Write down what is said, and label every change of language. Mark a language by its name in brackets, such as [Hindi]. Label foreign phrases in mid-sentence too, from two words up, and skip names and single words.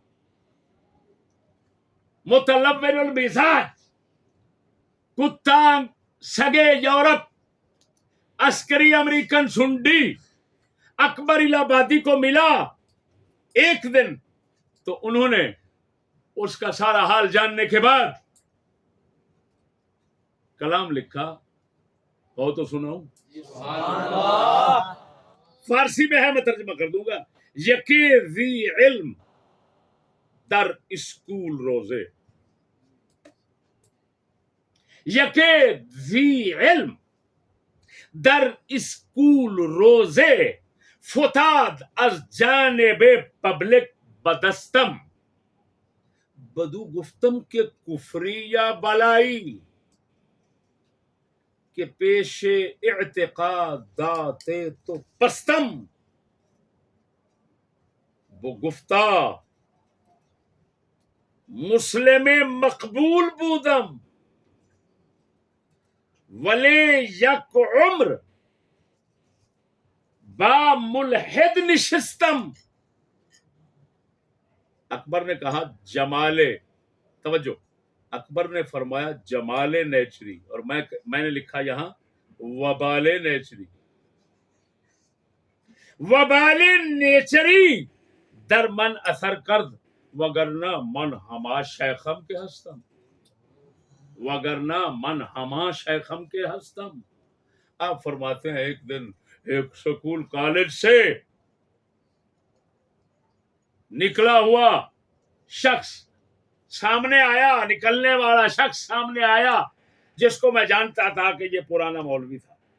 [Urdu] متلون المزاج، کتا سگے یورپ، عسکری امریکن سنڈی اکبر الہبادی کو ملا ایک دن، تو انہوں نے اس کا سارا حال جاننے کے بعد کلام لکھا، ہو تو سناؤں، فارسی میں ہے میں ترجمہ کر دوں گا، [Persian] یکی ذی علم در اسکول روزے، یکی ذی علم در اسکول روزے، فتاد از جانب پبلک بدستم، بدو گفتم کہ کفری یا بلائی، کہ پیش اعتقادات تو پستم، وہ گفتہ مسلم مقبول بودم، ولی یک عمر با ملحد نشستم۔ [Urdu] اکبر نے کہا جمال، توجہ، اکبر نے فرمایا جمال نیچری، اور میں نے لکھا یہاں وبال نیچری، وبال نیچری [Persian] در من اثر کرد، وگرنہ من ہما شیخم کے ہستم، وگرنہ من ہما شیخم کے ہستم۔ [Urdu] آپ فرماتے ہیں ایک دن ایک سکول کالج سے نکلا ہوا شخص سامنے آیا، نکلنے والا شخص سامنے آیا، جس کو میں جانتا تھا کہ یہ پرانا مولوی تھا۔